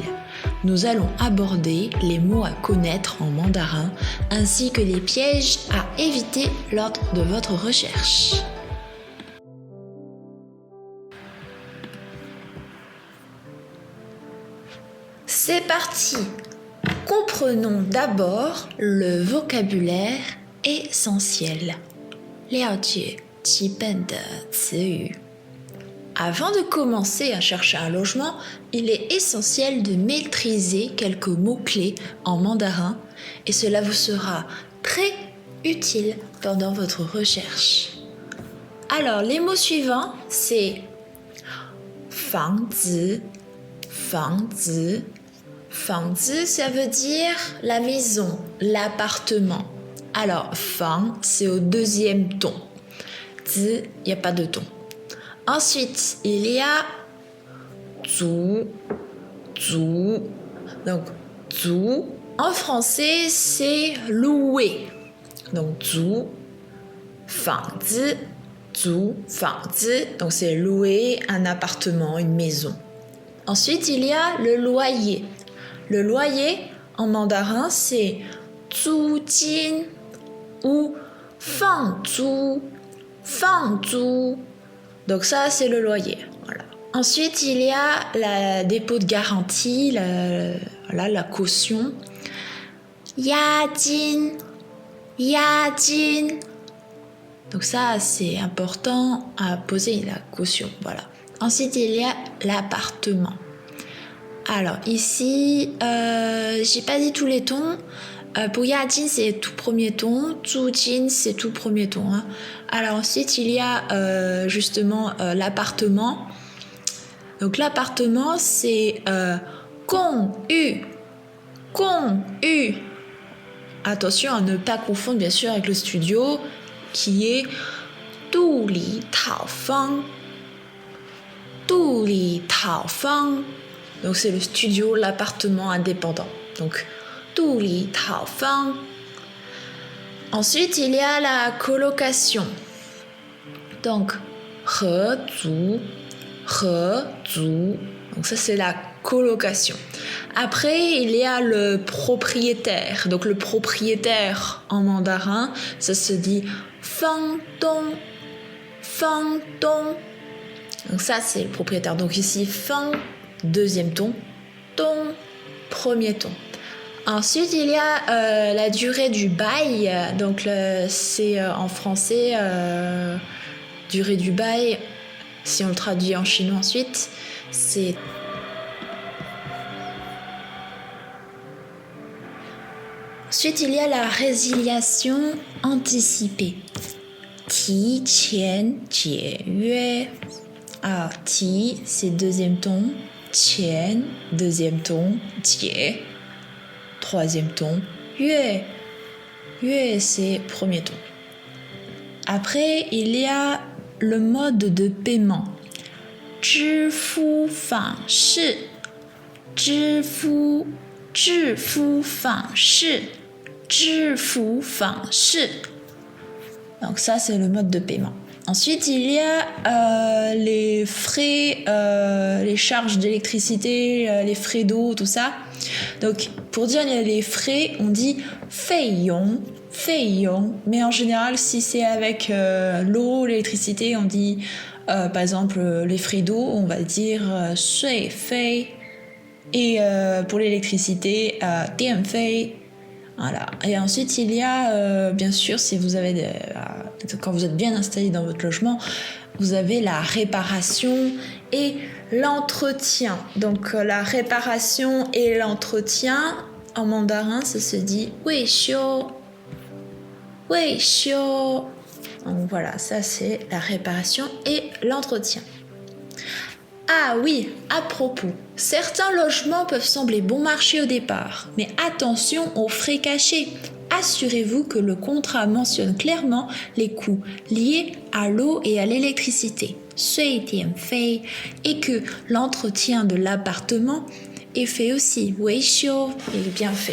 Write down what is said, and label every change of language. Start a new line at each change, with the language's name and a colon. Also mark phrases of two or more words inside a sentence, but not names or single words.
French: Nous allons aborder les mots à connaître en mandarin ainsi que les pièges à éviter lors de votre recherche. C'est parti! Comprenons d'abord le vocabulaire essentiel.
Chinese: 了解基本的词语。
French: Avant de commencer à chercher un logement, il est essentiel de maîtriser quelques mots-clés en mandarin et cela vous sera très utile pendant votre recherche. Alors, les mots suivants, c'est
Chinese: 房子, 房子. 房子,
French: ça veut dire la maison, l'appartement. Alors, 房, c'est au deuxième ton. 子, il n'y a pas de ton. Ensuite, il y a
Chinese: 租, 租.
French: Donc, 租, en français, c'est louer. Donc,
Chinese: 租, 房子, 租, 房子.
French: Donc, c'est louer un appartement, une maison. Ensuite, il y a le loyer. Le loyer, en mandarin, c'est 租金 ou
Chinese: 房租, 房租.
French: Donc ça, c'est le loyer. Voilà. Ensuite, il y a le dépôt de garantie, la caution.
Chinese: 押金, 押金.
French: Donc ça, c'est important à poser la caution. Voilà. Ensuite, il y a l'appartement. Alors ici, j'ai pas dit tous les tons. Pour 押金, c'est tout premier ton.
Chinese: 租金,
French: c'est tout premier ton. Hein. Alors ensuite, il y a justement l'appartement. Donc l'appartement, c'est 公寓.
Chinese: 公寓.
French: Attention à ne pas confondre bien sûr avec le studio qui est 杜里讨房.
Chinese: 杜里讨房.
French: Donc c'est le studio, l'appartement indépendant. Donc 杜里讨房. Ensuite, il y a la colocation. Donc
Chinese: 合租, 合租.
French: Donc ça c'est la colocation. Après, il y a le propriétaire. Donc le propriétaire en mandarin, ça se dit
Chinese: 房东, 房东.
French: Donc ça c'est le propriétaire. Donc ici 房, deuxième ton, ton, premier ton. Ensuite, il y a la durée du bail. Donc, c'est en français, durée du bail. Si on le traduit en chinois ensuite, c'est... Ensuite, il y a la résiliation anticipée.
Chinese: 提前解约.
French: Alors, 提, c'est deuxième ton. 前, deuxième ton. 解. Troisième ton,
Chinese: 月. 月,
French: c'est premier ton. Après, il y a le mode de paiement.
Chinese: 支付方式. 支付方式. 支付方式.
French: Donc ça, c'est le mode de paiement. Ensuite, il y a les frais, les charges d'électricité, les frais d'eau, tout ça. Donc, pour dire les frais, on dit
Chinese: 费用, 费用.
French: Mais en général, si c'est avec l'eau, l'électricité, on dit, par exemple, les frais d'eau, on va dire 水费. Et pour l'électricité,
Chinese: 电费.
French: Voilà. Et ensuite, il y a, bien sûr, si vous avez quand vous êtes bien installé dans votre logement, vous avez la réparation et l'entretien. Donc, la réparation et l'entretien, en mandarin, ça se dit
Chinese: 维修, 维修.
French: Donc, voilà, ça, c'est la réparation et l'entretien. Ah oui, à propos, certains logements peuvent sembler bon marché au départ, mais attention aux frais cachés. assurez-vous que le contrat mentionne clairement les coûts liés à l'eau et à l'électricité,
Chinese: 水电费,
French: et que l'entretien de l'appartement est fait aussi,
Chinese: 维修,
French: est bien fait.